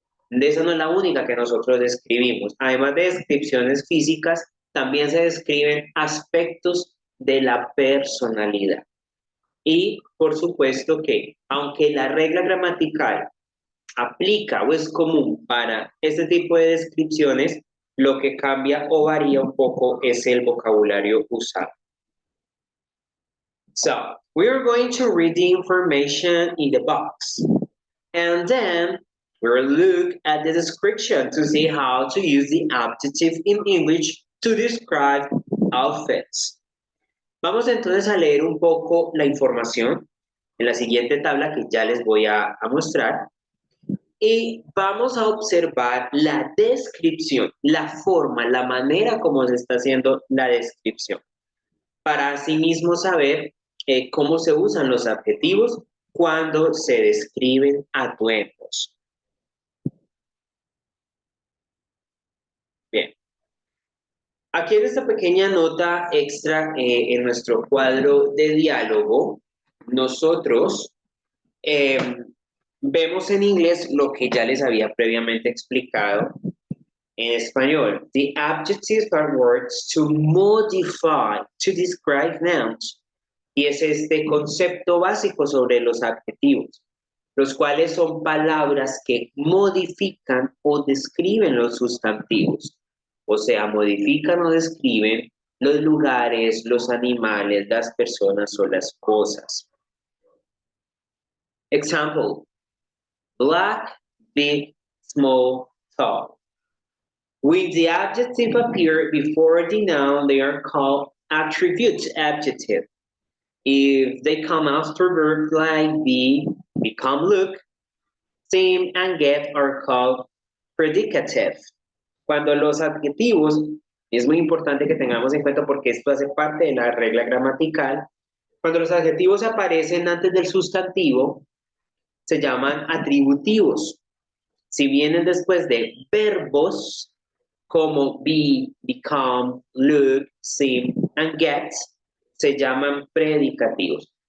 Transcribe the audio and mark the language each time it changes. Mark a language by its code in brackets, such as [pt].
[es] Esa no es la única que nosotros describimos. Además de descripciones físicas, también se describen aspectos de la personalidad. Y por supuesto que, aunque la regla gramatical aplica o es común para este tipo de descripciones, lo que cambia o varía un poco es el vocabulario usado. [en] So, we are going to read the information in the box. And then we'll look at the description to see how to use the adjective in English to describe outfits. [es] Vamos entonces a leer un poco la información en la siguiente tabla que ya les voy a mostrar. Y vamos a observar la descripción, la forma, la manera como se está haciendo la descripción. Para asimismo saber cómo se usan los adjetivos cuando se describen atuendos. Bien. Aquí en esta pequeña nota extra en nuestro cuadro de diálogo, nosotros vemos en inglés lo que ya les había previamente explicado en español. [en] The adjectives are words to modify, to describe nouns. [es] Y es este concepto básico sobre los adjetivos, los cuales son palabras que modifican o describen los sustantivos. O sea, modifican o describen los lugares, los animales, las personas o las cosas. [en] Example, black, big, small, tall. When the adjective appear before the noun, they are called attribute adjective. If they come after verbs like be, become, look, seem, and get are called predicative. [es] Cuando los adjetivos, es muy importante que tengamos en cuenta porque esto hace parte de la regla gramatical, cuando los adjetivos aparecen antes del sustantivo, se llaman atributivos. Si vienen después de verbos como be, become, look, seem, and get, se llaman predicativos.